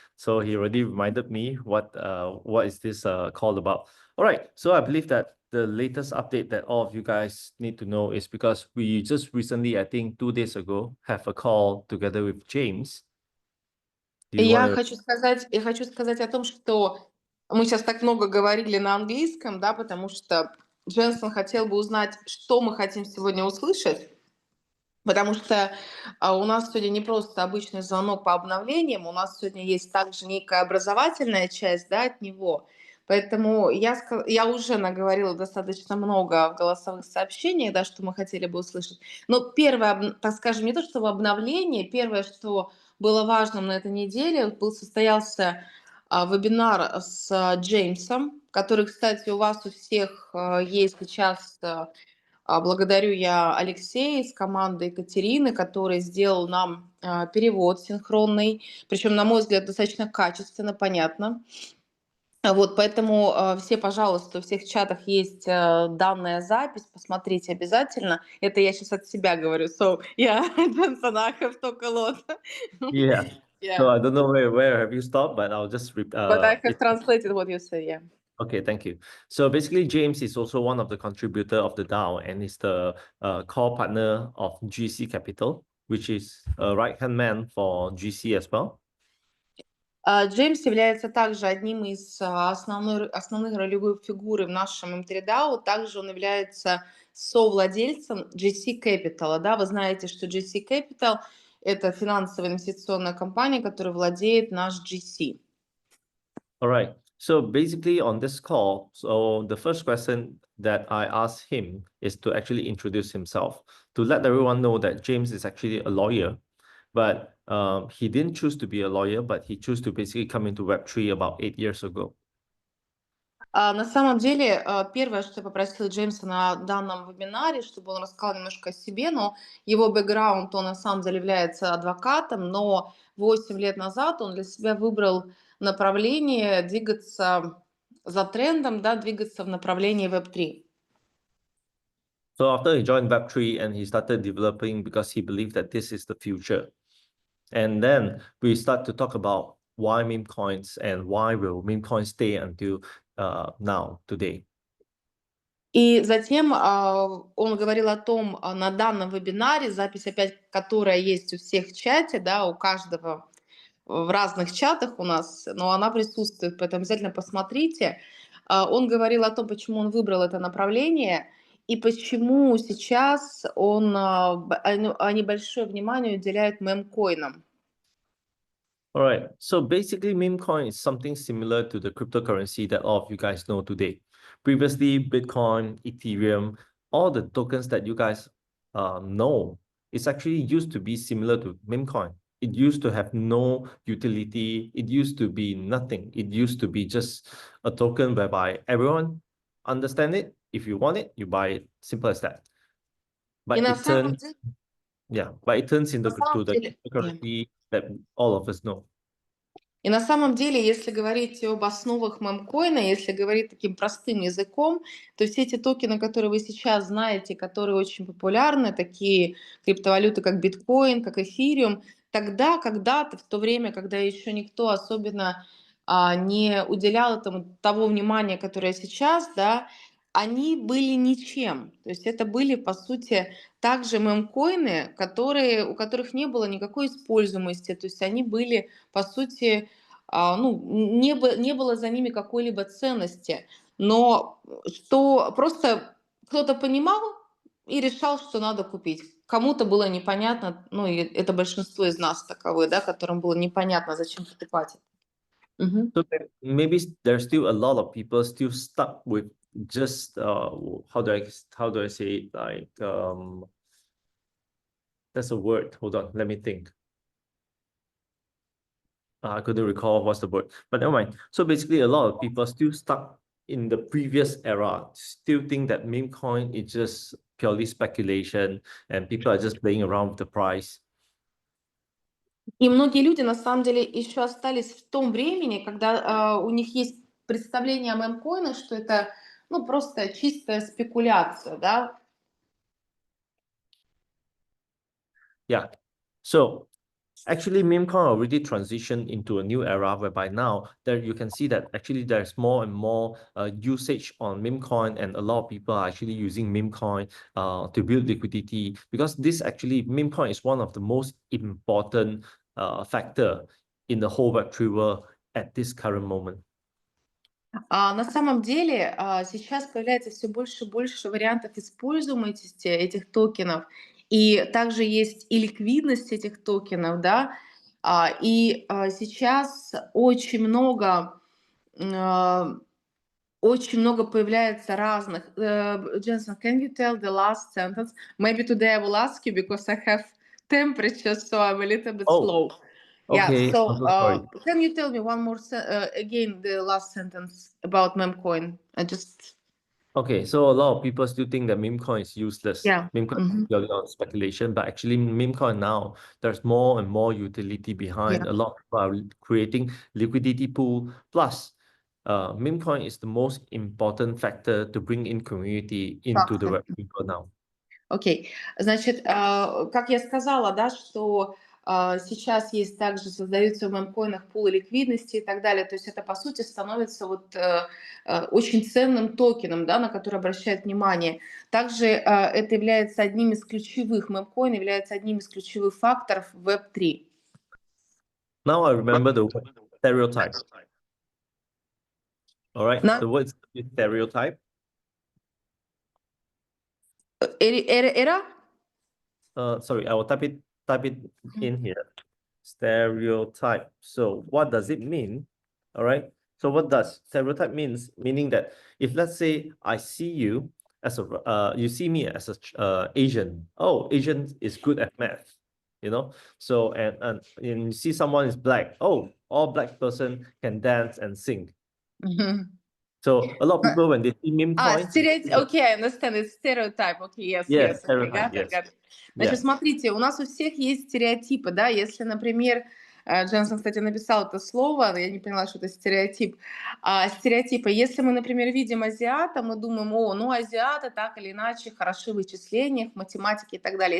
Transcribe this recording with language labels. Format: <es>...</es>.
<en>So he already reminded me what is this call about. All right, so I believe that the latest update that all of you guys need to know is because we just recently, I think 2 days ago, have a call together with James. Do you</en> <ru>Я</ru> <en>want</en> <ru>хочу сказать о том, что мы сейчас так много говорили на английском, да, потому что Дженсон хотел бы узнать, что мы хотим сегодня услышать. Потому что у нас сегодня не просто обычный звонок по обновлениям, у нас сегодня есть также некая образовательная часть, да, от него. Поэтому я уже наговорила достаточно много в голосовых сообщениях, да, что мы хотели бы услышать. Но первое, так скажем, не то чтобы обновление, первое, что было важным на этой неделе, состоялся вебинар с Джеймсом, который, кстати, у вас у всех есть сейчас. Благодарю я Алексея из команды Екатерины, который сделал нам перевод синхронный, причем, на мой взгляд, достаточно качественно, понятно. Вот, поэтому все, пожалуйста, у всех в чатах есть данная запись, посмотрите обязательно. Это я сейчас от себя говорю.</ru> <en>So, yeah, Johnson, I have talked a lot. Yeah. Yeah, So I don't know where have you stopped, but I'll just but I have translated what you said, yeah. Okay, thank you. So basically, James is also one of the contributor of the DAO and is the core partner of GC Capital, which is a right-hand man for GC as well.</en> <ru>Джеймс является также одним из основных ролевых фигур в нашем М3ДАО. Также он является совладельцем GC Capital. Да? Вы знаете, что GC Capital – это финансовая инвестиционная компания, которая владеет наш GC.</ru> <en>All right. So basically on this call, so the first question that I asked him is to actually introduce himself, to let everyone know that James is actually a lawyer, but he didn't choose to be a lawyer, but he chose to basically come into Web3 about 8 years ago.</en> <ru>На самом деле, первое, что я попросила Джеймса на данном вебинаре, чтобы он рассказал немножко о себе, но его бэкграунд, он на самом деле является адвокатом, но 8 лет назад он для себя выбрал направление двигаться за трендом, да, двигаться в направлении Web3.</ru> <en>So after he joined Web3 and he started developing because he believed that this is the future. And then we start to talk about why meme coins and why will meme coins stay until now, today.</en> <ru>И затем он говорил о том, на данном вебинаре, запись опять, которая есть у всех в чате, да, у каждого в разных чатах у нас, но она присутствует, поэтому обязательно посмотрите. Он говорил о том, почему он выбрал это направление и почему сейчас они большое внимание уделяют мемкоинам.</ru> <en>All right. So basically, meme coin is something similar to the cryptocurrency that all of you guys know today. Previously, Bitcoin, Ethereum, all the tokens that you guys know, it's actually used to be similar to meme coin. It used to have no utility. It used to be nothing. It used to be just a token whereby everyone understand it. If you want it, you buy it. Simple as that. But</en> <ru>И на</ru> <en>it</en> <ru>самом</ru> <en>turns,</en> <ru>деле,</ru> <en>but it turns into</en> <ru>на самом</ru> <en>the</en> <ru>деле,</ru> <en>cryptocurrency that all of us know.</en> <ru>И на самом деле, если говорить об основах мемкоина, если говорить таким простым языком, то все эти токены, которые вы сейчас знаете, которые очень популярны, такие криптовалюты, как биткоин, как эфириум, тогда, когда-то, в то время, когда еще никто особенно не уделял этому того внимания, которое сейчас, да, они были ничем. То есть это были, по сути, также мемкоины, у которых не было никакой используемости. То есть они были, по сути, не было за ними какой-либо ценности. Но что просто кто-то понимал и решал, что надо купить. Кому-то было непонятно, ну и это большинство из нас таковы, да, которым было непонятно, зачем покупать. Мгм.</ru> <en>So maybe there's still a lot of people still stuck with just how do I say it, like that's a word. Hold on, let me think. I couldn't recall what's the word, but never mind. So basically, a lot of people still stuck in the previous era, still think that meme coin is just purely speculation and people are just playing around with the price.</en> <ru>И многие люди на самом деле еще остались в том времени, когда у них есть представление о мемкоинах, что это ну, просто чистая спекуляция, да.</ru> <en>Yeah. So actually, meme coin already transitioned into a new era whereby now there you can see that actually there's more and more usage on meme coin, and a lot of people are actually using meme coin to build liquidity, because this actually meme coin is one of the most important factor in the whole Web3 world at this current moment.</en> <ru>На самом деле сейчас появляется все больше и больше вариантов используемости этих токенов. И также есть и ликвидность этих токенов, да. Сейчас очень много появляется разных.</ru> <en>Jensen, can you tell the last sentence? Maybe today I will ask you because I have temperature, so I'm a little bit Oh, slow. Yeah. okay. So, I'm so sorry. can you tell me one more again the last sentence about memcoin? Okay, so a lot of people still think that meme coin is useless. Yeah. Meme coin is purely on speculation, but actually meme coin now, there's more and more utility behind. Yeah. A lot of people are creating liquidity pool. Plus, meme coin is the most important factor to bring in community into the</en> <ru>Факты.</ru> <en>web people now.</en> <ru>Окей. Значит, как я сказала, да, что сейчас есть также создаются в мемкоинах пулы ликвидности и так далее. То есть это, по сути, становится очень ценным токеном, да, на который обращают внимание. Также это является одним из ключевых, мемкоин является одним из ключевых факторов Web3.</ru> <en>Now I remember the word stereotype. All right, the word is stereotype.</en> <ru>Эра?</ru> <en>Sorry, I will type it in here. Stereotype. So what does it mean? All right. So what does stereotype means? Meaning that if let's say I see you as a you see me as a Asian. Oh, Asian is good at math. You know. So and you see someone is black. Oh, all black person can dance and sing. So a lot of people when they see meme coins, Окей, I understand, it's stereotype. Okay, yes, yes, okay, stereotype, yes. got it.</en> <ru>Значит, смотрите, у нас у всех есть стереотипы, да, если, например, Дженсен, кстати, написал это слово, но я не поняла, что это стереотип. Стереотипы. Если мы, например, видим азиата, мы думаем, ну, азиаты так или иначе хороши в вычислениях, математике и так далее.</ru>